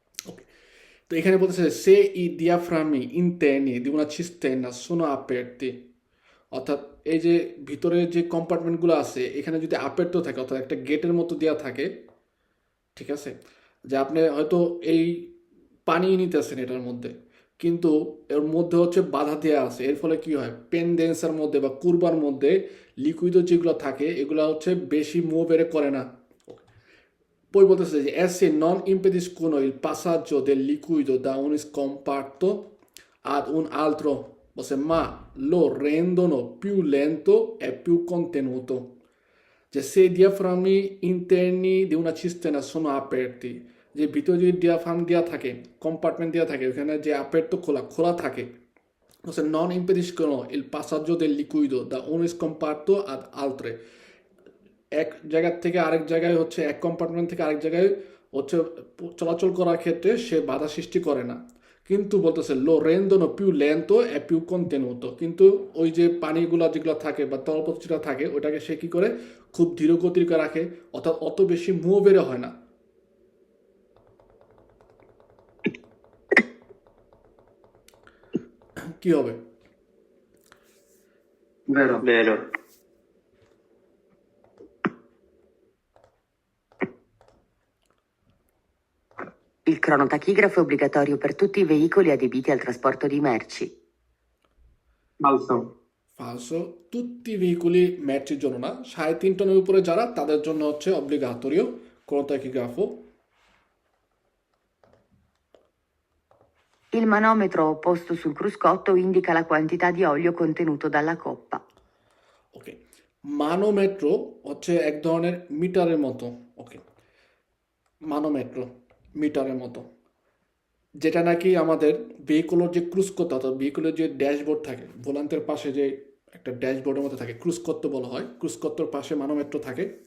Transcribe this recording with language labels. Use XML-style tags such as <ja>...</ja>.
<bn>ওকে, তো এখানে বলতেছে সে ই</bn> <it>diaframmi interni di una cisterna sono aperti,</it> <bn>অর্থাৎ এই যে ভিতরে যে কম্পার্টমেন্টগুলো আছে এখানে যদি আপারটো থাকে, অর্থাৎ একটা গেটের মতো দেওয়া থাকে, ঠিক আছে, যে আপনি হয়তো এই পানি নিতেছেন এটার মধ্যে, কিন্তু এর মধ্যে হচ্ছে বাধা দেওয়া আছে, এর ফলে কি হয় পেনডেন্সার মধ্যে বা কুরবার মধ্যে লিকুইডও যেগুলো থাকে এগুলো হচ্ছে বেশি মুভ করে না।</bn> <it>Poi</it> <bn>বলতেছে যে</bn> <it>essi non impediscono il passaggio del liquido da un scomparto ad un altro, ma lo rendono più lento e più contenuto.</it> <bn>যে</bn> <it>se i diaframmi interni di una cisterna sono aperti,</it> <bn>যে ভিতরে যদি diaphragm দেওয়া থাকে, compartment দেওয়া থাকে, ওখানে যে aperto খোলা থাকে,</bn> <it>non impediscono il passaggio del liquido da un scomparto ad altre,</it> <bn>এক জায়গা থেকে আরেক জায়গায় হচ্ছে এক কম্পার্টমেন্ট থেকে আরেক জায়গায় হচ্ছে চলাচল করার ক্ষেত্রে সে বাধা সৃষ্টি করে না। কিন্তু বলতেছে লো রেন্দোনো পিউ লেন্তো এ পিউ কন্টেনুতো, কিন্তু ওই যে পানিগুলো যেগুলো থাকে বা তলপথটা থাকে ওটাকে সে কি করে খুব ধীর গতির করে রাখে, অর্থাৎ অত বেশি মুভের হয় না। কি হবে?</bn> <it>Vero. Vero. Il cronotachigrafo è obbligatorio per tutti i veicoli adibiti al trasporto di merci. Falso.</it> <bn>ফালসো,</bn> <it>tutti i veicoli</it> <bn>ম্যাচের জন্য না, 3.5 টনের উপরে যারা তাদের জন্য হচ্ছে অব্লিগাটোরিও cronotachigrafo।</bn> <it>Il manometro posto sul cruscotto indica la quantità di olio contenuto dalla coppa.</it> <bn>ওকে, মানোমেট্রো হচ্ছে এক ধরনের মিটারের মতো। ওকে, মানোমেট্রো মিটারের মতো, যেটা নাকি আমাদের ভেহিকুলের যে ক্রুজ করতে, অর্থাৎ ভেহিকুলের যে ড্যাশবোর্ড থাকে, ভোলান্তের পাশে যে একটা ড্যাশবোর্ডের মতো থাকে, ক্রুজ করতে বলা হয়, ক্রুজ করতের পাশে মানোমেট্রো থাকে।</bn>